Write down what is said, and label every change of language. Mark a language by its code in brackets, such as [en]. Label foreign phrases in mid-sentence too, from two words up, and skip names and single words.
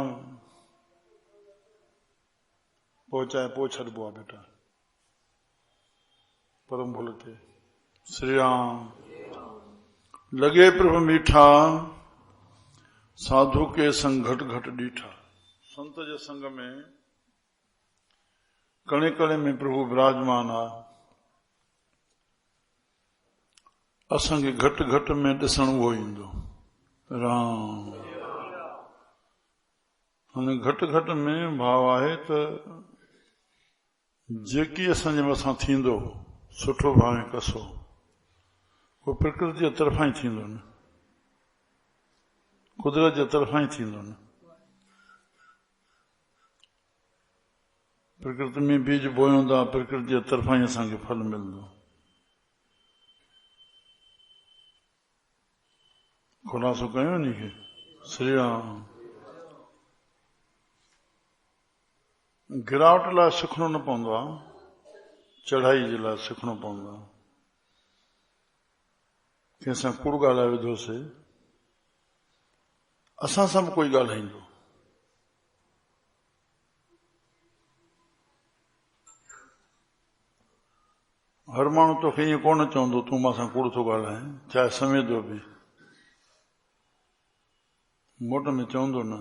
[sd] पहुंचाए पो छॾिबो आहे बेटा, परम भुल थे। श्री राम। [pa] ਲਗੇ ਪ੍ਰਭੁ ਮੀਠਾ, ਸਾਧੁ ਕੇ ਸੰਗ ਘਟ ਘਟ ਡੀਠਾ। [sd] संत जे संग में कणे कणे में प्रभु विराजमान आहे। असांखे घटि घटि में ॾिसण उहो ईंदो। राम। हाणे घटि घटि में भाव आहे त जेकी असांजे मथां थींदो, सुठो भावे कसो, उहो प्रकृति जे तरफ़ां ई थींदो न, कुदरत जे तरफ़ां ई थींदो न। प्रकृति में बीज बोयूं था, प्रकृति जे तरफ़ां ई असांखे फल मिलंदो। खुलासो कयो नी खे। श्री राम। गिरावट लाइ सिखणो न पवंदो आहे, चढ़ाई जे लाइ सिखणो पवंदो आहे। कंहिंसां कूड़ ॻाल्हाए विधोसीं, असां सां बि कोई ॻाल्हाईंदो, हर माण्हू तोखे ईअं कोन चवंदो तूं मां सां कूड़ थो ॻाल्हाए, चाहे समेदो बि, मोट में चवंदो न।